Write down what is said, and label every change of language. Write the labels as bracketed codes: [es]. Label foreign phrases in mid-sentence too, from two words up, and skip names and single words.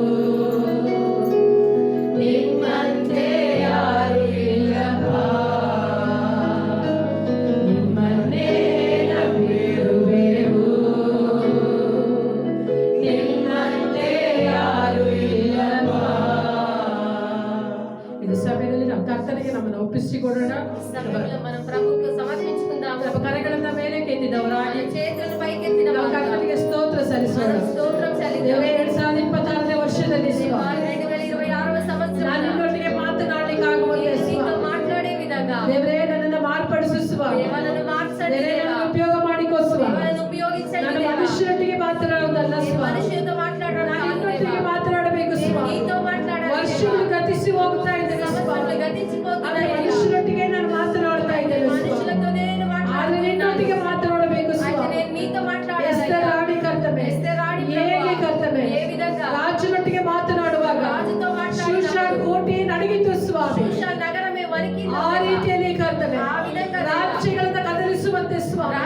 [kn] ನಿಮ್ಮಂತೆ ಯಾರು ಇಲ್ಲಪ್ಪ, ನಿಮ್ಮನ್ನೇ ನಂಬಿರುವೆವು. ನಿಮ್ಮಂತೆ ಯಾರು ಇಲ್ಲಪ್ಪ. ಇದು ಸಮಯದಲ್ಲಿ ನಾವು ಕರ್ತನಿಗೆ ನಮ್ಮನ್ನು ಒಪ್ಪಿಸಿಕೊಡೋಣ. [te] సమయంలో మనం ప్రభువుకు సమర్పించుకుందాం. [kn] ನಮ್ಮ ಕರೆಗಳನ್ನ ಮೇಲೆ ಕೆತ್ತಿದವರಾಗಿ [te] మన చేతులను పైకెత్తిన [kn] ನಾವು [te] వారుగా [kn] ಕರ್ತನಿಗೆ ಸ್ತೋತ್ರ ಸಲ್ಲಿಸೋಣ. [te] మనం స్తోత్రం చెల్లిద్దాం. [kn] ದೇವರೇ, 2026ನೇ ವರ್ಷದಲ್ಲಿ [te] దేవా, 2026వ సంవత్సరం [kn] ನಾನು ನಿನ್ನೊಟ್ಟಿಗೆ ಮಾತನಾಡಲಿಕ್ಕೆ ಆಗುವಂತೆ [te] నీతో మాట్లాడే విధంగా [kn] ದೇವರೇ, ನನ್ನನ್ನು ಮಾರ್ಪಡಿಸುವ, [te] దేవా నన్ను మార్చండి, [kn] ದೇವರೇ, [te] దేవా. [kn] ನನ್ನನ್ನು ಉಪಯೋಗ ಮಾಡಿಕೊಸುವ. [te] దేవా నన్ను ఉపయోగించండి, [kn] ನಾನು [te] దేవా. [kn] ಮನುಷ್ಯರೊಟ್ಟಿಗೆ ಮಾತನಾಡುವುದಲ್ಲ [te] ఈ [kn] ಸ್ವಾಮಿ, [te] మనుషులతో మాట్లాడడం [kn] ನಾನು [te] కాదు, [kn] ನಿನ್ನೊಟ್ಟಿಗೆ [te] దేవా. [kn] ಮಾತನಾಡಬೇಕು [te] నేను [kn] ಸ್ವಾಮಿ. [te] నీతో మాట్లాడాలి, [kn] ವರ್ಷಗಳು [te] దేవా. [kn] ಗತಿಸಿ ಹೋಗ್ತಾ ಇದ್ದೇವೆ [te] సంవత్సరాలు [kn] ಸ್ವಾಮಿ. [te] గతించిపోతున్నాయి, [kn] ಆದರೆ [te] దేవా. [kn] ಮನುಷ್ಯರೊಟ್ಟಿಗೆ ನಾನು ಮಾತನಾಡ್ತಾ ಇದ್ದೇನೆ ಸ್ವಾಮಿ. [te] మనుషులతోనే నేను [kn] ಆದರೆ ನಿನ್ನೊಟ್ಟಿಗೆ ಮಾತನಾಡಬೇಕು [te] అయితే [kn] ಸ್ವಾಮಿ. [te] నేను నీతో మాట్లాడాలి, [kn] ಎಸ್ತರ್ ರಾಣಿ ಕರ್ತನೆ, [te] ఎస్తేర్ రాణి [kn] ಹೇಗೆ [te] ప్రభువా, [kn] ಕರ್ತನೆ [te] ఏ విధంగా [kn] ರಾಜನೊಟ್ಟಿಗೆ ಮಾತನಾಡುವಾಗ [te] రాజుతో [kn] ಶೂಷಾನ್ [te] మాట్లాడినప్పుడు [kn] ಕೋಟೆ ನಡಗಿತು ಸ್ವಾಮಿ. [te] శూషా నగరమే వణికింది, [kn] ಆ [te] దేవా. [kn] ರೀತಿಯಲ್ಲಿ ಕರ್ತನೆ [te] ఆ విధంగా దేవ. [kn] ರಾಜ್ಯಗಳನ್ನ ಕದಲಿಸುವಂತೆ ಸ್ವಾಮಿ.